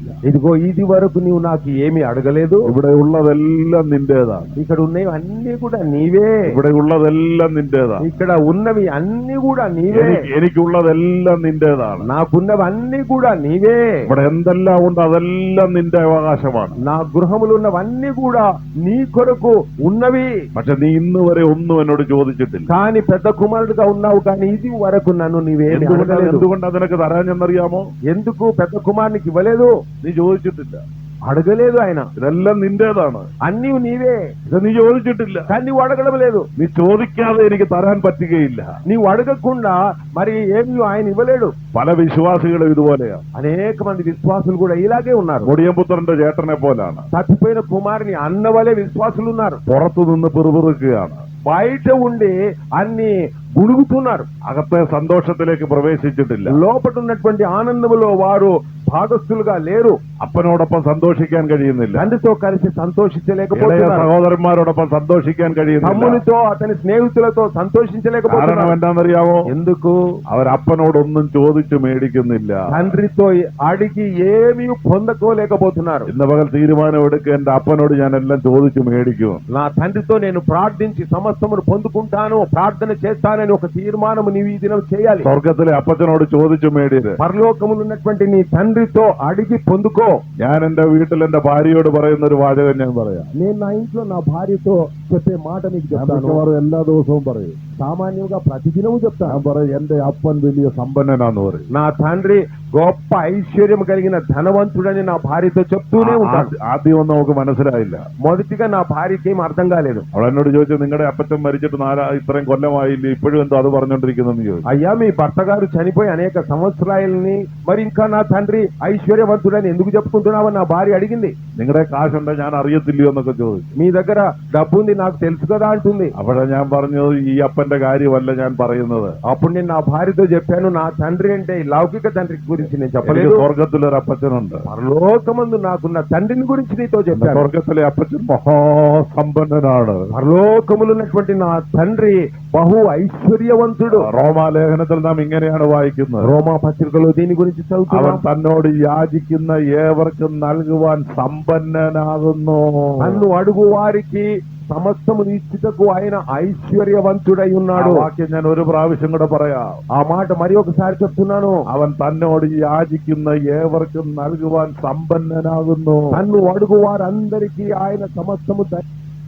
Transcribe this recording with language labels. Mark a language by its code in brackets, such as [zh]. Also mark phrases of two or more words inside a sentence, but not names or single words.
[te] ఇదిగో ఇది వరకు నీవు నాకు ఏమీ అడగలేదు. [ml] ഇവിടെ ഉള്ളതെല്ലാം നിന്റേതാണ്. [te] ఇక్కడ ఉన్నవి అన్ని కూడా నీవే. [ml] ഇവിടെ ഉള്ളതെല്ലാം നിന്റേതാണ്. [te] ఇక్కడ ఉన్నవి అన్ని కూడా నీవే. [ml] എനിക്കുള്ളതെല്ലാം നിന്റേതാണ്. [te] నాకున్నవి అన్ని కూడా నీవే. [ml] ഇവിടെ എന്തെല്ലാം ഉണ്ട് അതെല്ലാം നിന്റെ അവകാശമാണ്. [te] నా గృహములు ఉన్నవన్నీ కూడా నీ కొరకు ఉన్నవి. [ml] പക്ഷെ നീ ഇന്ന് വരെ ഒന്നും എന്നോട് ചോദിച്ചിട്ടില്ല. [te] కానీ పెద్ద కుమారుడుగా ఉన్నావు, కానీ ఇది వరకు నన్ను నీవేమి అడగలేదు. [ml] എന്തുകൊണ്ടാ നിനക്ക് തരാഞ്ഞെന്നറിയാമോ? [te] ఎందుకు పెద్ద కుమారునికి ఇవ్వలేదు? [ml] നീ ചോദിച്ചിട്ടില്ല. [te] అడగలేదు ఆయన. [ml] ഇതെല്ലാം നിന്റേതാണ്. [te] అన్ని నీవే. [ml] ഇത് നീ ചോദിച്ചിട്ടില്ല. [te] కానీ నువ్వు అడగడం లేదు. [ml] നീ ചോദിക്കാതെ എനിക്ക് തരാൻ പറ്റുകയില്ല. [te] నీవు అడగకుండా మరి ఏమి ఆయన ఇవ్వలేడు. [ml] പല വിശ്വാസികളും ഇതുപോലെയാണ്. [te] అనేక మంది విశ్వాసులు కూడా ఇలాగే ఉన్నారు. [ml] മുടിയംപുത്രന്റെ ചേട്ടനെ പോലാണ്. [te] తప్పిపోయిన కుమారుని అన్న వలె విశ్వాసులు ఉన్నారు. [ml] പുറത്തു നിന്ന് പിറുപിറുക്കുകയാണ്. [te] బయట ఉండి అన్ని గుణుగుతున్నారు. [ml] അകത്തെ സന്തോഷത്തിലേക്ക് പ്രവേശിച്ചിട്ടില്ല. [te] లోపట ఉన్నటువంటి ఆనందములో వారు భాగస్థులుగా లేరు. [ml] അപ്പനോടൊപ്പം സന്തോഷിക്കാൻ കഴിയുന്നില്ല. [te] తండ్రితో కలిసి [ml] ഇളയ [te] సంతోషించలేకపోతున్నారు. [ml] സഹോദരന്മാരോടൊപ്പം സന്തോഷിക്കാൻ കഴിയുന്നില്ല. [te] తమ్మునితో అతని స్నేహితులతో [ml] കാരണം [te] సంతోషించలేకపోతున్నారు. [ml] എന്താണെന്നറിയാമോ? [te] ఎందుకు? [ml] അവരപ്പനോടൊന്നും ചോദിച്ചു മേടിക്കുന്നില്ല. [te] తండ్రితో అడిగి ఏమీ పొందకోలేకపోతున్నారు. [ml] ഇന്ന് പകൽ തീരുമാനമെടുക്കുക, എന്റെ അപ്പനോട് ഞാൻ എല്ലാം ചോദിച്ചു മേടിക്കും. [te] నా తండ్రితో నేను ప్రార్థించి సమస్తమును పొందుకుంటాను, ప్రార్థన చేస్తానని ఒక తీర్మానము నీవు ఈ దినం చేయాలి. [ml] സ്വർഗത്തിലെ അപ്പച്ചനോട് ചോദിച്ചു മേടിയത്. [te] పరలోకములు ఉన్నటువంటి నీ తండ్రితో అడిగి పొందుకో. [ml] ഞാൻ എന്റെ വീട്ടിൽ എന്റെ ഭാര്യയോട് പറയുന്ന ഒരു വാചകം ഞാൻ പറയാം. [te] నేను నా ఇంట్లో నా భార్యతో చెప్పే మాట నీకు [ml] ഞാൻ [te] చెప్తాను. [ml] മിക്കവാറും എല്ലാ ദിവസവും പറയും. [te] సామాన్యంగా ప్రతిదినము చెప్తాను. [ml] ഞാൻ പറയും എന്റെ അപ്പൻ വലിയ സമ്പന്നനാന്ന് പറയും. [te] నా తండ్రి గొప్ప ఐశ్వర్యం కలిగిన ధనవంతుడని నా భార్యతో చెప్తూనే ఉంటాను. [ml] ആദ്യമൊന്നും നമുക്ക് മനസ്സിലായില്ല. [te] మొదటిగా నా భార్యకి ఏం అర్థం కాలేదు. [ml] അവൾ എന്നോട് ചോദിച്ചു, നിങ്ങളുടെ അപ്പച്ചൻ മരിച്ചിട്ട് ഇത്രയും കൊല്ലമായില്ലേ, ഇപ്പോഴും എന്തോ അത് പറഞ്ഞോണ്ടിരിക്കുന്നെന്ന് ചോദിച്ചു. [te] అయ్యా, మీ భర్త గారు చనిపోయి అనేక సంవత్సరాలని మరి ఇంకా నా తండ్రి ఐశ్వర్యవంతుడని ఎందుకు చెప్పుకుంటున్నావని నా భార్య అడిగింది. [ml] നിങ്ങളുടെ കാശുണ്ടോ ഞാൻ അറിയത്തില്ലയോ എന്നൊക്കെ ചോദിച്ചു. [te] మీ దగ్గర డబ్బు ఉంది నాకు తెలుసు కదా అంటుంది. [ml] അപ്പോഴാ ഞാൻ പറഞ്ഞത് ఈ అప్పന്റെ കാര്യമല്ല ഞാൻ പറയുന്നത്. [te] అప్పుడు నేను నా భార్యతో చెప్పాను, నా తండ్రి అంటే ఈ లౌకిక తండ్రి గురించి నేను [ml] എനിക്ക് [te] చెప్పలేదు. [ml] സ്വർഗത്തിലൊരു അപ്പച്ചനുണ്ട്. [te] పరలోకమందు నాకున్న తండ్రిని గురించి నీతో చెప్పాను. [ml] സ്വർഗത്തിലെ അപ്പച്ചൻ മഹാസമ്പന്നനാണ്. [te] పరలోకములు ఉన్నటువంటి నా తండ్రి బహు ఐశ్వర్యవంతుడు. [ml] റോമാലേഖനത്തിൽ നാം ഇങ്ങനെയാണ് വായിക്കുന്നത്. [te] రోమా పత్రికలో దీని గురించి [ml] അവൻ [te] చదువుతున్నాం. [ml] തന്നോട് യാചിക്കുന്ന ഏവർക്കും നൽകുവാൻ സമ്പന്നനാകുന്നു. [te] నన్ను అడుగు వారికి సమస్తము ఇచ్చుటకు ఆయన ఐశ్వర్యవంతుడై ఉన్నాడు. [ml] ആ വാക്യം ഞാൻ ഒരു പ്രാവശ്യം കൂടെ പറയാം. [te] ఆ మాట మరి ఒకసారి చెప్తున్నాను. [ml] അവൻ തന്നോട് യാചിക്കുന്ന ഏവർക്കും നൽകുവാൻ സമ്പന്നനാകുന്നു. [te] నన్ను అడుగు వారందరికీ ఆయన సమస్తము